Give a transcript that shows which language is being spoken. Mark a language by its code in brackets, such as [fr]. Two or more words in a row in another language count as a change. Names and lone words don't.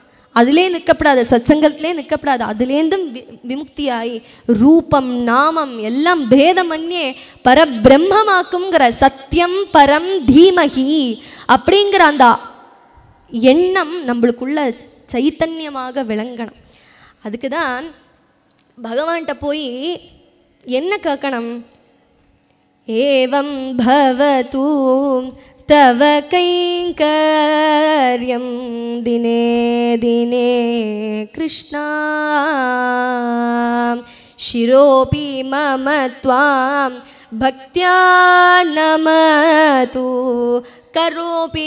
[ta] அதிலே நிற்கப்படாது, சத்சங்கத்திலே நிற்கப்படாது. அதுலேருந்தும் விமுக்தியாகி ரூபம் நாமம் எல்லாம் பேதமன்யே பரபிரம்மமாக்குங்கிற [sa] सत्यं परं धीमहि [ta] அப்படிங்கிற அந்த எண்ணம் நம்மளுக்குள்ள சைத்தன்யமாக விளங்கணும். அதுக்கு தான் பகவான்கிட்ட போய் என்ன கேட்கணும்? [sa] एवं भवतु तव कैङ्कर्यं दिने दिने कृष्णा शिरोऽपि मम त्वां भक्त्या नमतु करोपि